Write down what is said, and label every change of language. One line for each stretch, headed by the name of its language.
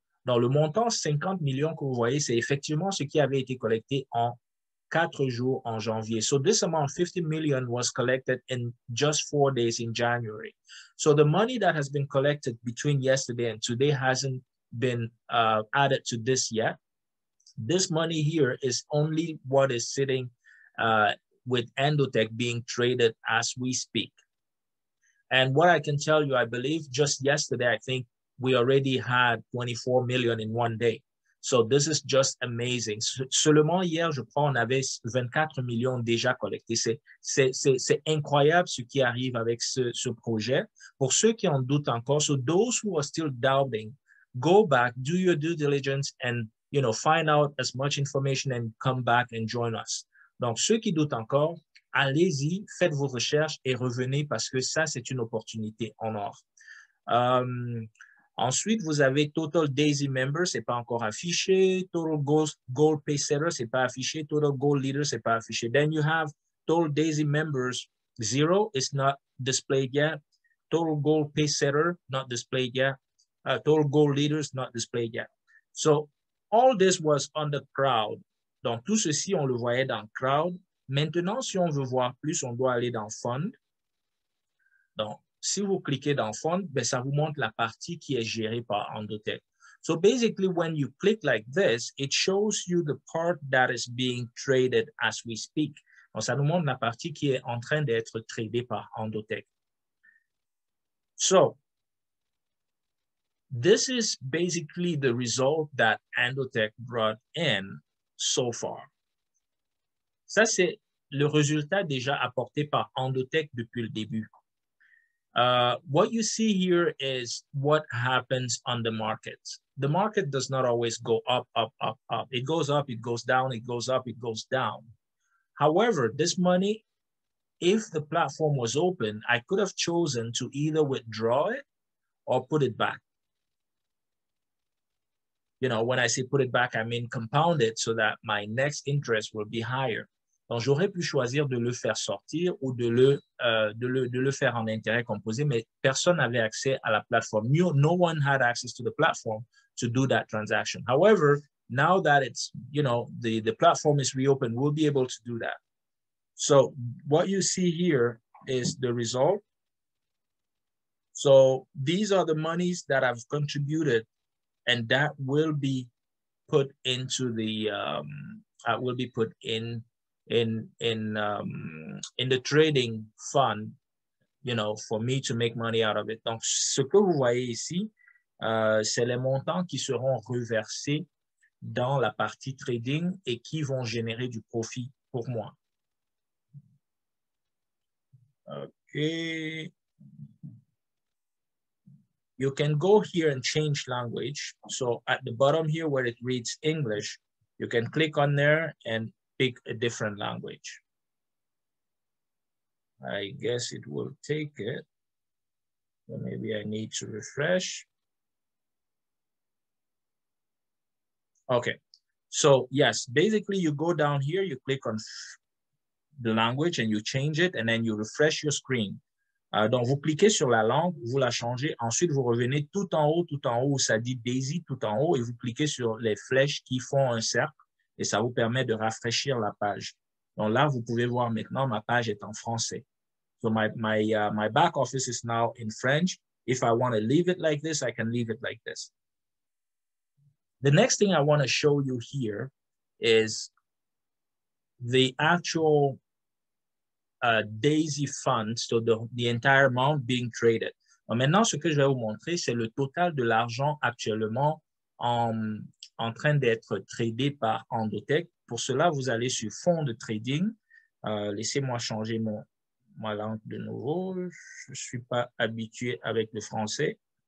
French: Donc, le montant 50 millions que vous voyez, c'est effectivement ce qui avait été collecté en 4 jours en janvier.
English: So this amount, 50 million, was collected in just 4 days in January. So the money that has been collected between yesterday and today hasn't been added to this yet. This money here is only what is sitting with Endotech being traded as we speak. And what I can tell you, I believe just yesterday, I think we already had 24 million in 1 day. So this is just amazing.
French: Seulement hier, je crois, on avait 24 millions déjà collectés. C'est incroyable ce qui arrive avec ce projet. Pour ceux qui en doutent encore,
English: so those who are still doubting, go back, do your due diligence, and find out as much information and come back and join us.
French: Donc, ceux qui doutent encore, allez-y, faites vos recherches et revenez, parce que ça, c'est une opportunité en or. Ensuite, vous avez Total Daisy Member, ce n'est pas encore affiché. Total Gold Pay Setter, ce n'est pas affiché. Total Gold Leader, ce n'est pas affiché.
English: Then you have Total Daisy Members, 0 is not displayed yet. Total Gold Pay Setter, not displayed yet. Total Gold Leaders, not displayed yet. So all this was on the crowd.
French: Donc, tout ceci, on le voyait dans le crowd. Maintenant, si on veut voir plus, on doit aller dans Fund. Donc, si vous cliquez dans Fund, ben, ça vous montre la partie qui est gérée par Endotech.
English: So basically, when you click like this, it shows you the part that is being traded as we speak.
French: Donc, ça nous montre la partie qui est en train d'être tradée par Endotech.
English: So, this is basically the result that Endotech brought in so far.
French: Ça, c'est le résultat déjà apporté par Endotech depuis le début.
English: What you see here is what happens on the market. The market does not always go up, up, up, up. It goes up, it goes down, it goes up, it goes down. However, this money if the platform was open, I could have chosen to either withdraw it or put it back. You know, when I say put it back, I mean compound it so that my next interest will be higher.
French: Donc, j'aurais pu choisir de le faire sortir ou de le faire en intérêt composé, mais personne n'avait accès à la plateforme.
English: No one had access to the platform to do that transaction. However, now that it's, you know, the platform is reopened, we'll be able to do that. So what you see here is the result. So these are the monies that I've contributed, and that will be put into the will be put in the trading fund, you know, for me to make money out of it.
French: Donc, ce que vous voyez ici, c'est les montants qui seront reversés dans la partie trading et qui vont générer du profit pour moi.
English: Okay. You can go here and change language. So at the bottom here where it reads English, you can click on there and pick a different language. I guess it will take it. So maybe I need to refresh. Okay, so yes, basically you go down here, you click on the language and you change it, and then you refresh your screen.
French: Donc, vous cliquez sur la langue, vous la changez, ensuite vous revenez tout en haut où ça dit Daisy tout en haut, et vous cliquez sur les flèches qui font un cercle, et ça vous permet de rafraîchir la page. Donc là, vous pouvez voir maintenant, ma page est en français.
English: So my back office is now in French. If I want to leave it like this, I can leave it like this. The next thing I want to show you here is the actual Daisy fund, so the entire amount being traded.
French: Maintenant, ce que je vais vous montrer, c'est le total de l'argent actuellement en train d'être tradé par Endotech. Pour cela, vous allez sur fonds de trading. Laissez-moi changer ma langue de nouveau. Je ne suis pas habitué avec le français.